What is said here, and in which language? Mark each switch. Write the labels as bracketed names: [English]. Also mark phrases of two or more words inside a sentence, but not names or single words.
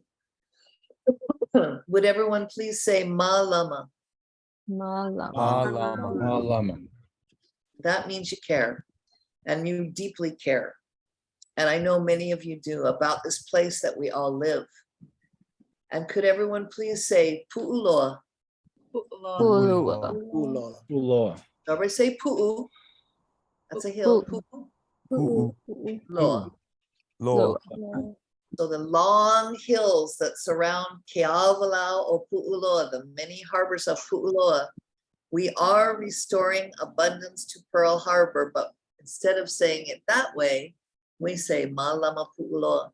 [English] Would everyone please say Mālama? Mālama. That means you care, and you deeply care. And I know many of you do, about this place that we all live. And could everyone please say Puʻuloa? Puʻuloa. Puʻuloa. Everybody say Puʻu. That's a hill. Puʻuloa. So the long hills that surround Keʻawalau o Puʻuloa, the many harbors of Puʻuloa, we are restoring abundance to Pearl Harbor, but instead of saying it that way, we say Mālama Puʻuloa.